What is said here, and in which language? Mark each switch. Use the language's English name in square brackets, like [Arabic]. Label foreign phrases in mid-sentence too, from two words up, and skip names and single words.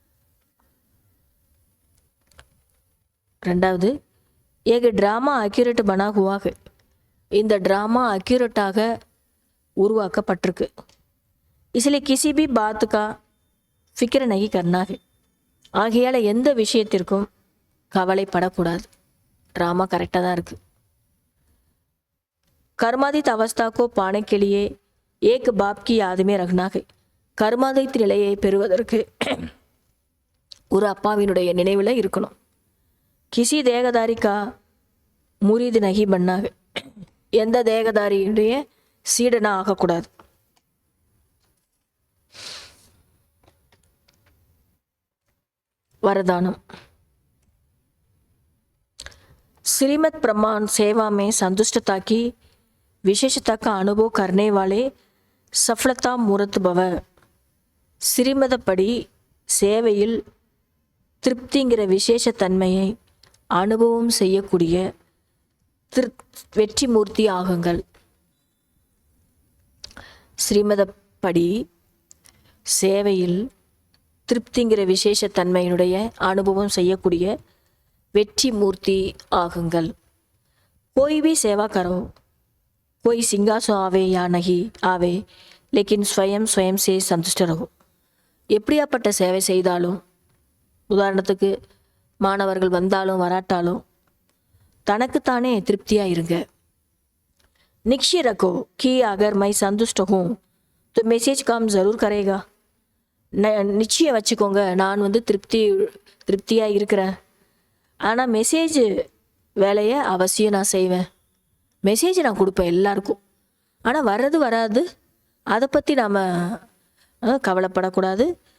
[Tamil] ரெண்டாவது, [Hindi] एक ड्रामा एक्यूरेट बना हुआ है, [Tamil] இந்த ட்ராமா அக்யூரேட்டாக உருவாக்கப்பட்டிருக்கு. இதில் [Hindi] किसी भी बात का फ़िक्र नहीं करना है, [Tamil] ஆகையால் எந்த விஷயத்திற்கும் கவலைப்படக்கூடாது. ட்ராமா கரெக்டாக தான் இருக்குது. [Hindi] कर्मादित अवस्था को पाने के लिए एक बाप की याद में रखना है, [Tamil] கர்மாதித் நிலையை பெறுவதற்கு ஒரு அப்பாவினுடைய நினைவில் இருக்கணும். [Hindi] किसी देहधारी का मुरीद नहीं बनना है, [Tamil] எந்த தேகதாரியுடைய சீடனா ஆகக்கூடாது. [Hindi] वरदानम, श्रीमद प्रमाण सेवा में संतुष्टता की विशेषता का अनुभव करने वाले सफलता मूर्त भव. [Tamil] ஸ்ரீமதப்படி சேவையில் திருப்திங்கிற விசேஷத்தன்மையை அனுபவம் செய்யக்கூடிய வெற்றி மூர்த்தி ஆகுங்கள். ஸ்ரீமதப்படி சேவையில் திருப்திங்கிற விசேஷத்தன்மையினுடைய அனுபவம் செய்யக்கூடிய வெற்றி மூர்த்தி ஆகுங்கள். [Hindi] कोई भी सेवा करो, कोई सिंहासन आवे या नहीं आवे, लेकिन स्वयं से संतुष्ट रहो. [Tamil] எப்படியாப்பட்ட சேவை செய்தாலும், உதாரணத்துக்கு மாணவர்கள் வந்தாலும் வராட்டாலும் தனக்குத்தானே திருப்தியாக இருங்க. [Hindi] निश्चय रखो कि अगर मैं संतुष्ट हूँ तो मैसेज काम ज़रूर करेगा. [Tamil] நிச்சயம் வச்சுக்கோங்க, நான் வந்து திருப்தியாக இருக்கிறேன், ஆனால் மெசேஜ் வேலையை அவசியம் நான் செய்வேன். மெசேஜ் நான் கொடுப்பேன் எல்லாருக்கும். ஆனால் வர்றது வராது, அதை பற்றி நாம் கவலைப்படக்கூடாது.